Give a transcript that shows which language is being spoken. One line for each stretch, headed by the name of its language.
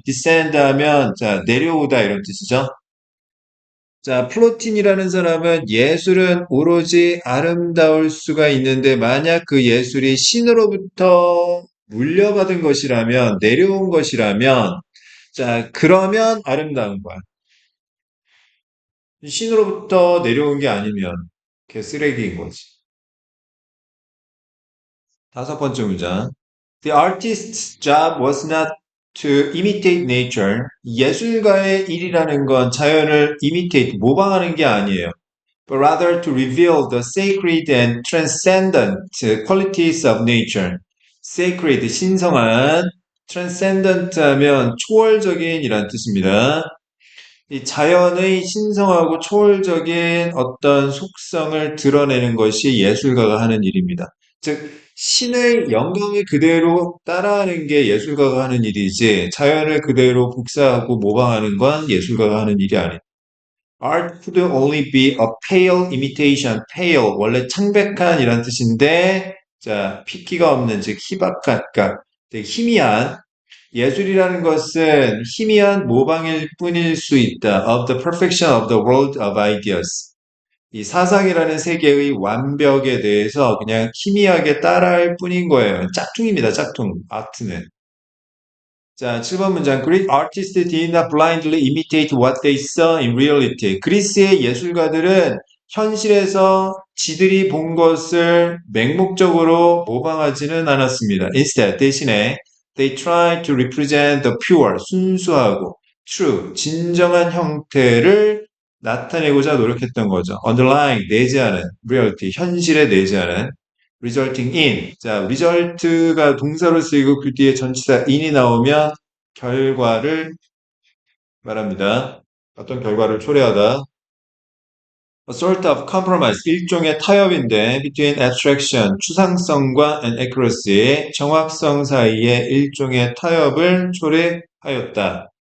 Korean: descend 하면 자, 내려오다 이런 뜻이죠. 자, 플로틴이라는 사람은 예술은 오로지 아름다울 수가 있는데 만약 그 예술이 신으로부터 물려받은 것이라면, 내려온 것이라면, 자, 그러면 아름다운 거야. 신으로부터 내려온 게 아니면 개쓰레기인 거지. 다섯 번째 문장.
English: The artist's job was not to imitate nature.
Korean: 예술가의 일이라는 건 자연을 imitate, 모방하는 게 아니에요.
English: but rather to reveal the sacred and transcendent qualities of nature.
Korean: sacred, 신성한, transcendent 하면 초월적인 이란 뜻입니다. 이 자연의 신성하고 초월적인 어떤 속성을 드러내는 것이 예술가가 하는 일입니다. 즉, 신의 영광을 그대로 따라하는 게 예술가가 하는 일이지, 자연을 그대로 복사하고 모방하는 건 예술가가 하는 일이 아니다.
English: Art could only be a pale imitation.
Korean: pale 원래 창백한이란 뜻인데 자 핏기가 없는 즉 희박한 그러니까 되게 희미한 예술이라는 것은 희미한 모방일 뿐일 수 있다.
English: Of the perfection of the world of ideas.
Korean: 이 사상이라는 세계의 완벽에 대해서 그냥 희미하게 따라할 뿐인 거예요. 짝퉁입니다. 짝퉁. 아트는. 자, 7번 문장.
English: Greek artists did not blindly imitate what they saw in reality.
Korean: 그리스의 예술가들은 현실에서 지들이 본 것을 맹목적으로 모방하지는 않았습니다.
English: Instead, 대신에 they tried to represent the pure, 순수하고 true,
Korean: 진정한 형태를 나타내고자 노력했던 거죠.
English: Underlying, 내재하는 reality, 현실에 내재하는 resulting in.
Korean: 자, result가 동사로 쓰이고 그 뒤에 전치사 in이 나오면 결과를 말합니다. 어떤 결과를 초래하다.
English: A sort of compromise,
Korean: 일종의 타협인데
English: between abstraction,
Korean: 추상성과
English: and accuracy,
Korean: 정확성 사이에 일종의 타협을 초래하였다.